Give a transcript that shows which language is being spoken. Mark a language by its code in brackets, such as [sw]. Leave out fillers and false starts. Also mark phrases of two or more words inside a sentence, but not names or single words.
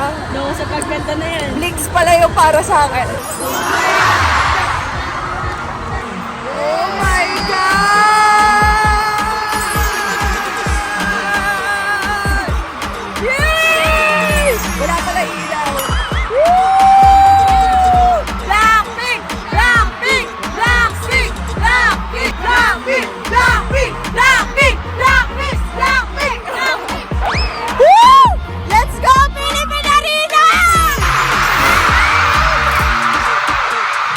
[tl] No, sa pagkanta na yan. Blinks pala yung para sa akin. [en] Oh my God! [tl] Yay! Wala pala ilaw. Woo! Blackpink! Blackpink! Blackpink! Blackpink! Blackpink! Blackpink! Blackpink! Blackpink! Blackpink! Blackpink! Woo! [en] Let's go, Philippine Arena!